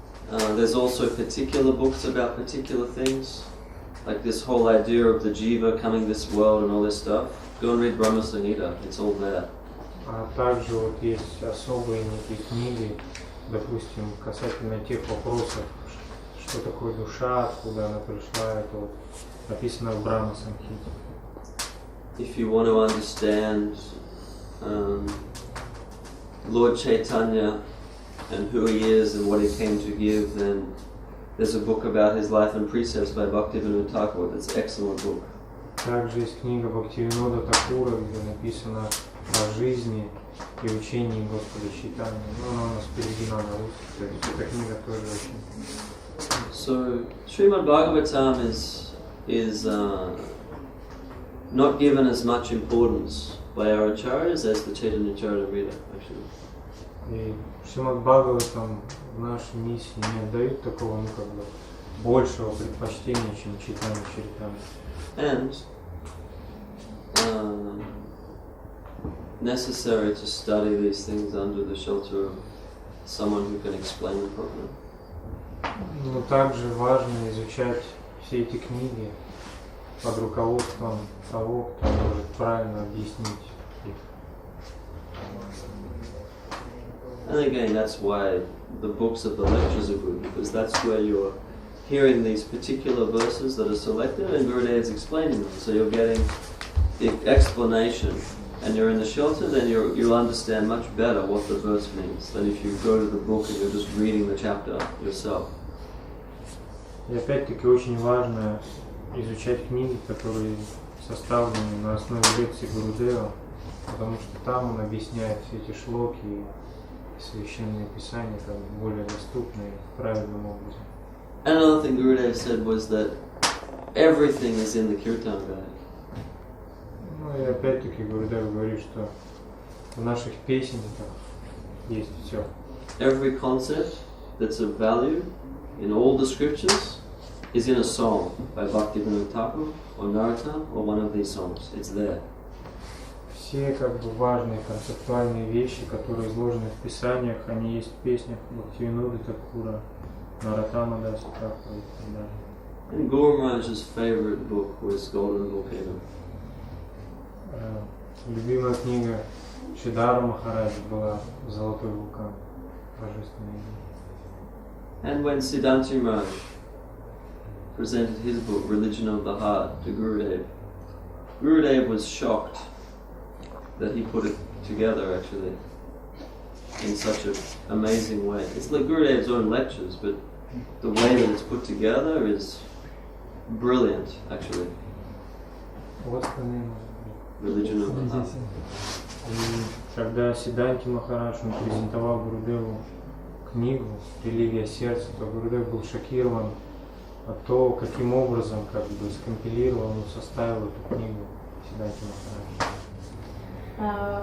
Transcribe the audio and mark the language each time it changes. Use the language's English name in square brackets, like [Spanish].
[English] There's also particular books about particular things, like this whole idea of the jiva coming this world and all this stuff. Go and read Brahma Samhita, it's all there. [Russian] А также вот есть особые некие книги, допустим, касательно тех вопросов, что такое душа, откуда она пришла, это вот написано в Брахма Самхите. [English] If you want to understand Lord Chaitanya and who he is and what he came to give, then there's a book about his life and precepts by Bhaktivinoda Thakur. That's an excellent book. [Russian] Также есть книга Бхактивинода Такура, где написано о жизни и учении Господа Чайтаньи. Она у нас переведена на русский, то есть эта книга тоже очень. [English] So Srimad Bhagavatam is not given as much importance by our acharyas as the Chaitanya Charitamrita, actually. [Russian] И Шримад Бхагаватам в нашей миссии не отдают такого, большего предпочтения, чем Чайтанья Чаритамрита. [English] And necessary to study these things under the shelter of someone who can explain them properly. [Russian] Но также важно изучать все эти книги под руководством того, кто может правильно объяснить их. [English] And again, that's why the books of the lectures are good, because that's where you're hearing these particular verses that are selected and Gurudev's explaining them. So you're getting the explanation and you're in the shelter, then you'll understand much better what the verse means than if you go to the book and you're just reading the chapter yourself. [Russian] И опять-таки очень важно изучать книги, которые составлены на основе лекций Гурудева, потому что там он объясняет все эти шлоки и священные писания как бы более доступно и правильным образом. [English] Another thing Gurudev said was that everything is in the Kirtan Guide. [Russian] Ну и опять-таки Гурудев говорит, что в наших песенниках есть все. [English] Every concept that's of value in all the scriptures is in a song by Bhaktivinoda Thakur or Narottam or one of these songs. It's there. [Russian] Все как бы важные концептуальные вещи, которые изложены в писаниях, они есть в песнях Бхактивиноды Такура, Нароттама Даса Такура и так далее. [English] And Guru Maharaj's favorite book was Golden Volcano. [Russian] Любимая книга Шидара Махараджа была «Золотой вулкан», божественная идея. [English] And when Siddhanti Maharaj presented his book, Religion of the Heart, to Gurudev, Gurudev was shocked that he put it together actually in such an amazing way. It's like Gurudev's own lectures, but the way that it's put together is brilliant actually. What's the name of it? Religion of the Heart. [Russian] И когда Сиддханти Махарадж он презентовал Гурудеву книгу «Религия сердца», то Гурудев был шокирован от того, каким образом как бы скомпилировал, составил эту книгу Сиддханти Махарадж.